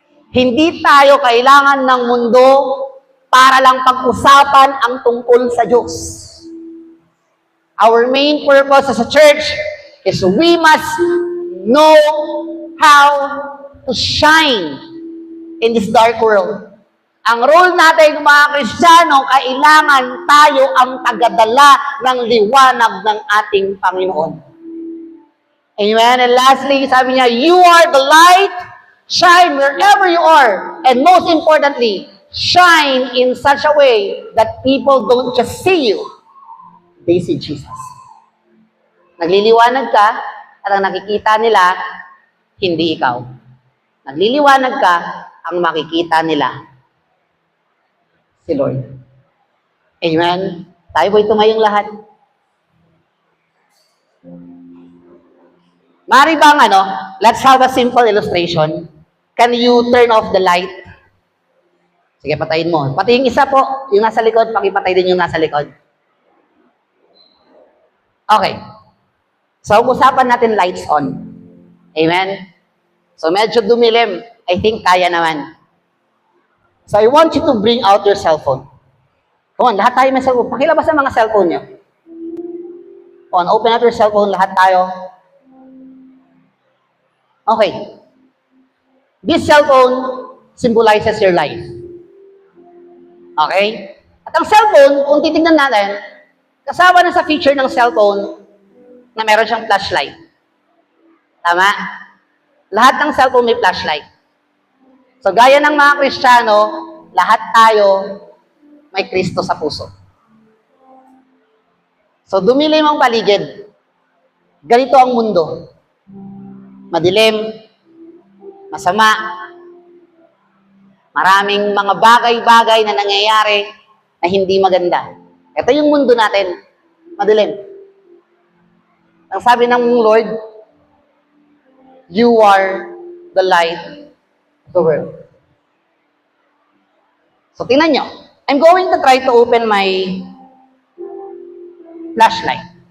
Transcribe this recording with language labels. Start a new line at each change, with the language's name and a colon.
Filipino: Hindi tayo kailangan ng mundo para lang pag-usapan ang tungkol sa Diyos.
English: Our main purpose as a church is we must know how to shine in this dark world.
Filipino: Ang role natin mga Kristiyano, kailangan tayo ang tagadala ng liwanag ng ating Panginoon. Amen.
English: And lastly,
Filipino: sabi niya,
English: you are the light, shine wherever you are. And most importantly, shine in such a way that people don't just see you, they see Jesus.
Filipino: Nagliliwanag ka, at ang nakikita nila, hindi ikaw. Nagliliwanag ka, ang makikita nila, si Lord. Amen. Tayo po'y tumayong lahat.
English: Mari bang let's have a simple illustration. Can you turn off the light?
Filipino: Sige, patayin mo. Pati yung isa po, yung nasa likod, pakipatay din yung nasa likod. Okay. So, usapan natin
English: lights on.
Filipino: Amen? So, medyo dumilim.
English: I think
Filipino: kaya naman.
English: So, I want you to bring out your cellphone. Come on,
Filipino: lahat tayo may cellphone. Pakilabas ang mga cellphone nyo.
English: Come on, open up your cellphone,
Filipino: lahat tayo.
English: Okay. This cellphone symbolizes your life. Okay?
Filipino: At ang cellphone, kung titignan natin, kasama na sa feature ng cellphone na meron siyang flashlight. Tama? Lahat ng cellphone may flashlight. So, gaya ng mga Kristiyano, lahat tayo may Kristo sa puso. So, dumilim ang paligid. Ganito ang mundo. Madilim, masama, maraming mga bagay-bagay na nangyayari na hindi maganda. Ito yung mundo natin, madilim. Ang sabi ng Lord,
English: you are the light of the world. So,
Filipino: tingnan nyo.
English: I'm going to try to open my flashlight.